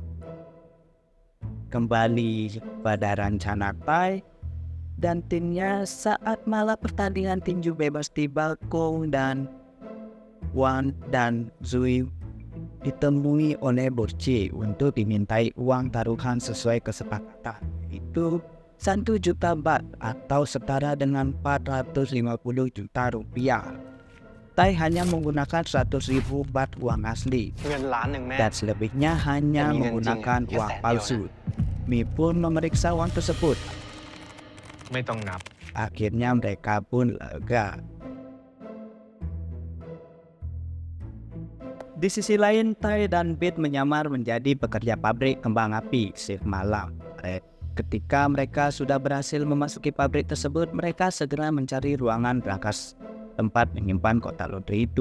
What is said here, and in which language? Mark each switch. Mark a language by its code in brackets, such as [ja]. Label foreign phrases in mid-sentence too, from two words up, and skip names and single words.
[id] Kembali pada rencana Tai dan timnya saat malam pertandingan tinju bebas tiba, Kung dan Wan dan Zui ditemui oleh Bos C untuk dimintai uang taruhan sesuai kesepakatan, yaitu 1 juta bat atau setara dengan 450 juta rupiah. Tai hanya menggunakan 100.000 bat uang asli [th] เงินล้านหนึ่งแม่ [id] dan selebihnya hanya Demi menggunakan anjing, uang ya, palsu. Mi pun memeriksa uang tersebut. [th] ไม่ต้องนับ [id] Akhirnya mereka pun lega. Di sisi lain, Tai dan Bit menyamar menjadi pekerja pabrik kembang api shift malam. Ketika mereka sudah berhasil memasuki pabrik tersebut, mereka segera mencari ruangan berangkas tempat menyimpan kotak lotre itu.